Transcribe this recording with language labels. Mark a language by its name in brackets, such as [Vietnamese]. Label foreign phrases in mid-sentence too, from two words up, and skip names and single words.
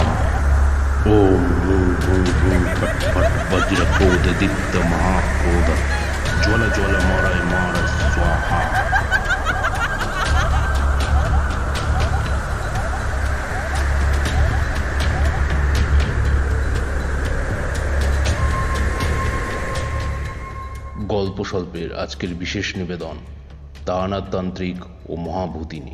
[Sanskrit] ओम हूं हूं हूं फट फट वज्र क्रोध दीप्त महाक्रोध ज्वल ज्वल मरय मार स्वाहा। [Bangla] গল্প স্বল্পের আজকের বিশেষ নিবেদন তান্ত্রিক ও মহাভূতিনী।